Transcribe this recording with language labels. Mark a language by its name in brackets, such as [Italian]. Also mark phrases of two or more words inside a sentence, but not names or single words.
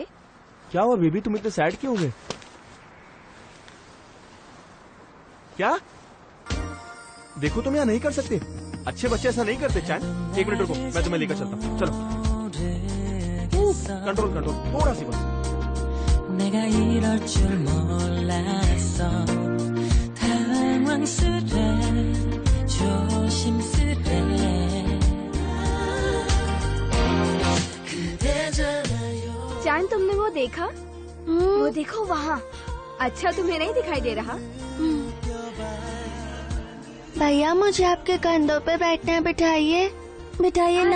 [Hindi] क्या हुआ बेबी, तुम इतने सैड क्यों हो गए? क्या? देखो तुम यहाँ नहीं कर सकते, अच्छे बच्चे ऐसा नहीं करते। चैन, 1 मिनट रुको, मैं तुम्हें लेकर चलता हूँ। चलो, [English] control control, [Hindi] थोड़ा सी बस। [Korean] 내가 이럴 줄 몰랐어. 당황스레 조심스레. [Hindi] चांद, तुमने वो देखा? वो देखो वहाँ। अच्छा, तुम्हें नहीं दिखाई दे रहा? भैया, मुझे आपके कंधों पे बैठने बिठाइए, बिठाइए ना।